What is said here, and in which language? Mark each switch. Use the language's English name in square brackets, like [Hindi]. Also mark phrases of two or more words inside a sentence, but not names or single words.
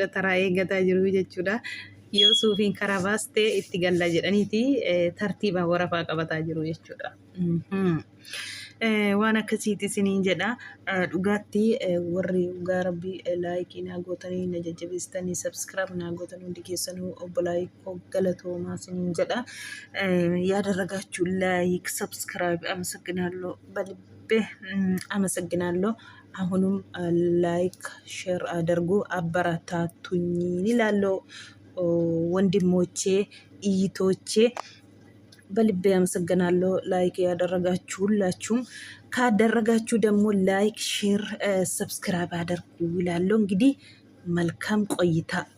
[Oromo] Taraa eeggataa jiru jechuudha. Yoo suufiin karaa baastee itti galla jedhaniiti tartiibaan warafaa qabataa jiru jechuudha. Waan akkasiiti isiniin jedha. Dhugaatti warri dhugaa rabbii laayikii naa gootanii na jajjabeessitanii sabskiraayib naa gootan hundi keessanuu obbolaayiikoo galatoomaa isiniin jedha. [Amharic] Yadaragaችሁ [English] like subscribe [Amharic] አመሰግናለሁ። በልቤ አመሰግናለሁ። አሁንም [English] like share [Amharic] አድርጉ አበረታቱኝ ይላለሁ ወንድሞቼ እህቶቼ በልቤ አመሰግናለሁ። ላይክ ያደረጋችሁ ሁላችሁም ካደረጋችሁ ደግሞ [English] like share subscribe [Amharic] አድርጉ ይላለሁ። እንግዲህ መልካም ቆይታ